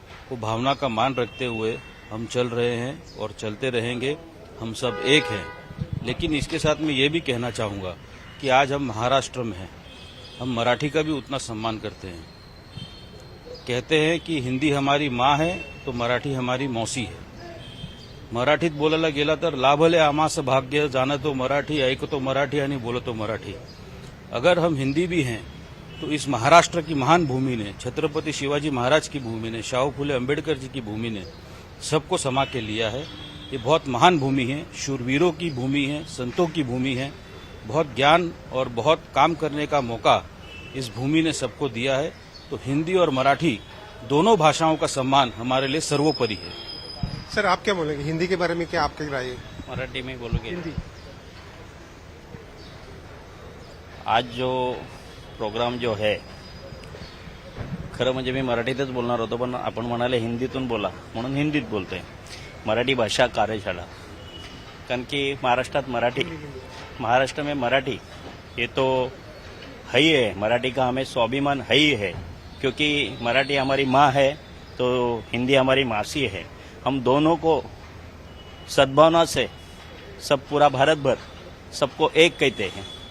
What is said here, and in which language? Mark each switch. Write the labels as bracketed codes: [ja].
[hi] वो भावना का मान रखते हुए हम चल रहे हैं और चलते रहेंगे। हम सब एक हैं। लेकिन इसके साथ मैं ये भी कहना चाहूँगा कि आज हम महाराष्ट्र में हैं, हम मराठी का भी उतना सम्मान करते हैं। कहते हैं कि हिंदी हमारी माँ है तो मराठी हमारी मौसी है। [mr] मराठीत बोलायला गेला तर लाभले आमास भाग्य, जाणं तो मराठी, ऐकतो मराठी आणि बोलतो मराठी। [hi] अगर हम हिंदी भी हैं तो इस महाराष्ट्र की महान भूमि ने, छत्रपति शिवाजी महाराज की भूमि ने, शाहू फुले अम्बेडकर जी की भूमि ने सबको समा के लिया है। ये बहुत महान भूमि है, शूरवीरों की भूमि है, संतों की भूमि है। बहुत ज्ञान और बहुत काम करने का मौका इस भूमि ने सबको दिया है। तो हिंदी और मराठी दोनों भाषाओं का सम्मान हमारे लिए सर्वोपरि है। सर, आप क्या बोलेंगे हिंदी के बारे में? क्या आपकी राय है? मराठी में बोलोगे? हिंदी। आज जो प्रोग्राम जो है, [mr] खरं म्हणजे मी मराठीतच बोलणार होतो, पण आपण म्हणाले हिंदीतून बोला म्हणून हिंदीत बोलतोय। [hi] मराठी भाषा कार्यशाला, कारण की महाराष्ट्र में मराठी ये तो है ही है। मराठी का हमें स्वाभिमान है ही है, क्योंकि मराठी हमारी माँ है तो हिंदी हमारी मासी है। हम दोनों को सद्भावना से सब पूरा भारत भर सबको एक कहते हैं।